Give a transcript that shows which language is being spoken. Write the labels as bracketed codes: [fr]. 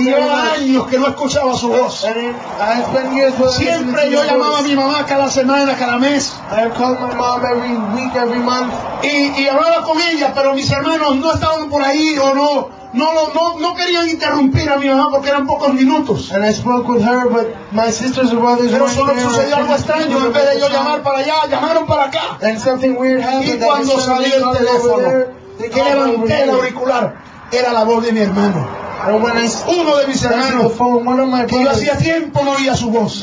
[es] Y yo años que no escuchaba su voz. [en] And it, I spent years with [es] siempre yo llamaba a mi mamá cada semana, cada mes. [en] I have called my mom every week, every month. [es] Y hablaba con ella, pero mis hermanos no estaban por ahí o no. No querían interrumpir a mi mamá porque eran pocos minutos. [en] And I spoke with her, but my sisters and brothers. [es] Pero solo sucedió algo extraño. En vez de yo llamar para allá, llamaron para acá. [en] And something weird happened. [es] Y cuando salió el teléfono, que levanté el auricular, era la voz de mi hermano. Uno de mis hermanos. Que yo hacía tiempo no oía su voz.